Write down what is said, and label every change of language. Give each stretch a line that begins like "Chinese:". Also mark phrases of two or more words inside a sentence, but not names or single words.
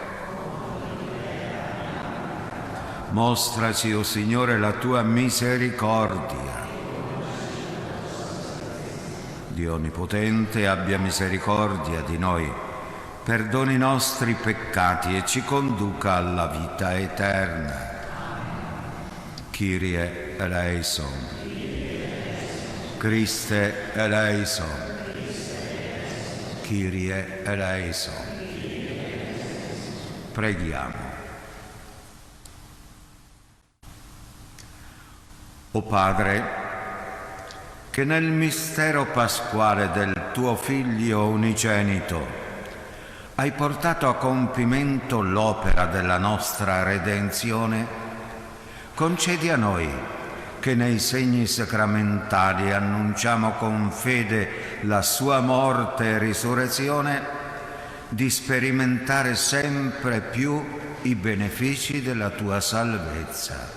Italian: Mostraci, o Signore, la tua misericordia. Dio Onnipotente, abbia misericordia di noi, perdoni i nostri peccati e ci conduca alla vita eterna.
Greek: Kyrie eleison. Christe eleison. Kyrie eleison.
Italian: Preghiamo. O Padre, che nel mistero pasquale del tuo Figlio unigenito hai portato a compimento l'opera della nostra redenzione, concedi a noi, che nei segni sacramentali annunciamo con fede la sua morte e risurrezione, di sperimentare sempre più i benefici della tua salvezza.